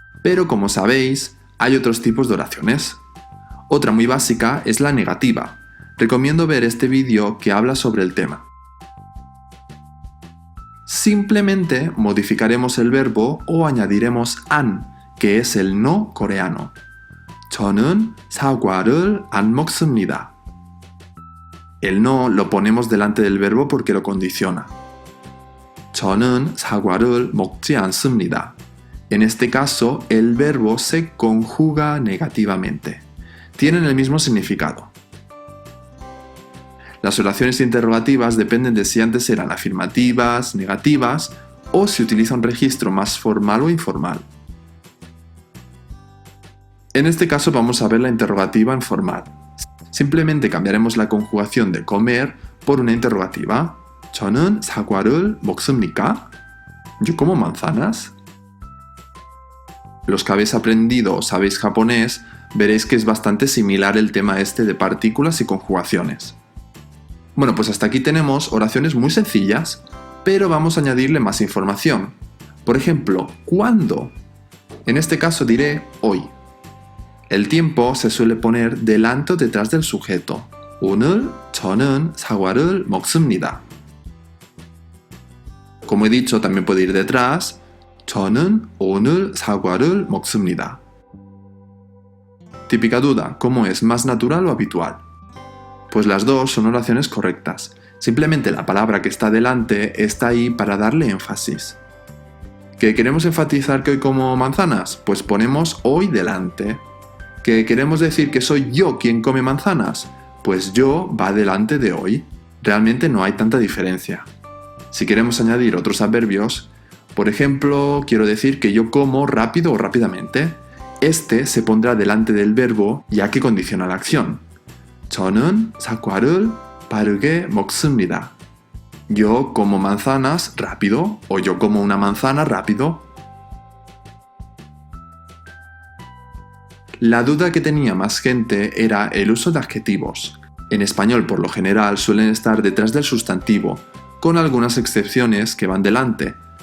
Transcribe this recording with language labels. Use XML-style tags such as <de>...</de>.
<es>Pero como sabéis, hay otros tipos de oraciones. Otra muy básica es la negativa. Recomiendo ver este vídeo que habla sobre el tema. Simplemente modificaremos el verbo o añadiremos an, que es el no coreano.</es> <ko>저는 사과를 안 먹습니다.</ko> <es>El no lo ponemos delante del verbo porque lo condiciona.</es> <ko>저는 사과를 먹지 않습니다.</ko> <es>En este caso, el verbo se conjuga negativamente. Tienen el mismo significado. Las oraciones interrogativas dependen de si antes eran afirmativas, negativas o si utiliza un registro más formal o informal. En este caso vamos a ver la interrogativa en formal. Simplemente cambiaremos la conjugación de comer por una interrogativa.</es> <ko>저는 사과를 먹습니까?</ko> <es>¿Yo como manzanas? Los que habéis aprendido o sabéis japonés, veréis que es bastante similar el tema este de partículas y conjugaciones. Bueno, pues hasta aquí tenemos oraciones muy sencillas, pero vamos a añadirle más información. Por ejemplo, ¿cuándo? En este caso diré hoy. El tiempo se suele poner delante o detrás del sujeto.</es> <ko>오늘 저는 사과를 먹습니다.</ko> <es>Como he dicho, también puede ir detrás.</es> <ko>저는 오늘 사과를 먹습니다.</ko> <es>Típica duda, ¿cómo es? ¿Más natural o habitual? Pues las dos son oraciones correctas. Simplemente la palabra que está delante está ahí para darle énfasis. ¿Que queremos enfatizar que hoy como manzanas? Pues ponemos hoy delante. ¿Que queremos decir que soy yo quien come manzanas? Pues yo va delante de hoy. Realmente no hay tanta diferencia. Si queremos añadir otros adverbios, por ejemplo, quiero decir que yo como rápido o rápidamente. Este se pondrá delante del verbo ya que condiciona la acción.</es> <ko>저는 사과를 빠르게 먹습니다.</ko> <es>Yo como manzanas rápido o yo como una manzana rápido. La duda que tenía más gente era el uso de adjetivos. En español por lo general suelen estar detrás del sustantivo, con algunas excepciones que van delante.</es>